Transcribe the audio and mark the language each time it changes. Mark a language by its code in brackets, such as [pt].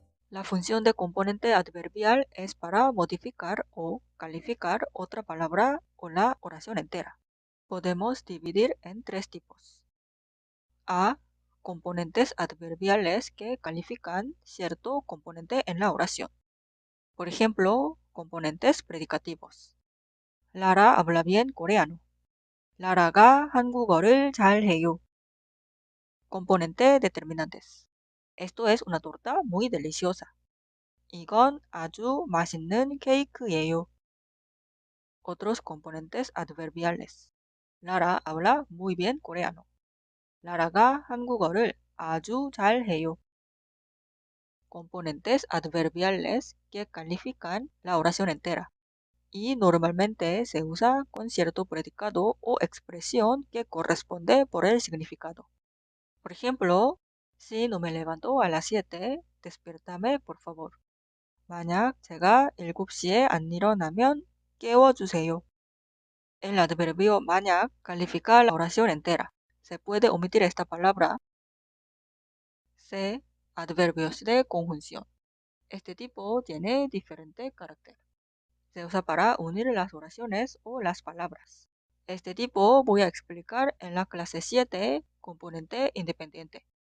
[es] La función de componente adverbial es para modificar o calificar otra palabra o la oración entera. Podemos dividir en tres tipos. A. Componentes adverbiales que califican cierto componente en la oración. Por ejemplo, componentes predicativos. Lara habla bien coreano. [ko] 라라가 한국어를 잘해요. [es] Componente determinantes. Esto es una torta muy deliciosa. [ko] 이건 아주 맛있는 케이크예요. [es] Otros componentes adverbiales. Lara habla muy bien coreano. [ko] 라라가 한국어를 아주 잘해요. [es] Componentes adverbiales que califican la oración entera. Y normalmente se usa con cierto predicado o expresión que corresponde por el significado. Por ejemplo, si no me levanto a las 7, despiértame por favor. [ko] 만약 제가 7시에 안 일어나면 깨워주세요. [es] El adverbio 만약 califica la oración entera. Se puede omitir esta palabra. C. Adverbios de conjunción. Este tipo tiene diferente carácter. Se usa para unir las oraciones o las palabras. Este tipo voy a explicar en la clase 7, componente independiente.